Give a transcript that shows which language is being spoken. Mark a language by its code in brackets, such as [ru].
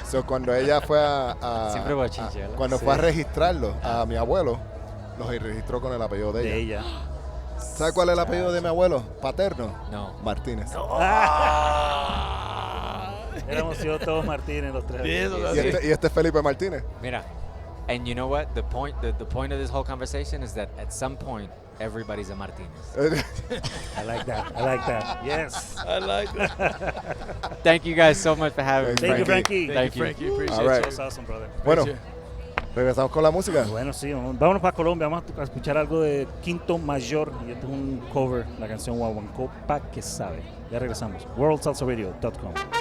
[es] So, cuando ella fue a Siempre bochinche, ¿verdad? cuando fue a registrarlo a mi abuelo, los registró con el apellido de ella. De ella. ¿Sabes cuál es el apellido de mi abuelo? Paterno. No. Martínez. Éramos yo todos Martínez, los tres. Eso, Y este es Felipe Martínez. Mira. [en] And you know what? The point of this whole conversation is that at some point, everybody's a Martinez. I like that. I like that. Yes. I like that. Thank you guys so much for having me. Thank you, Frankie. Thank you. Frankie. Appreciate All right. That was awesome, brother. [es] Bueno, [en] Appreciate [es] regresamos con la música. Bueno, sí, vámonos para Colombia. Vamos a escuchar algo de Quinto Mayor. Y esto es un cover, la canción Guaguancó, pa' que sabe. Ya regresamos. WorldSalsaRadio.com.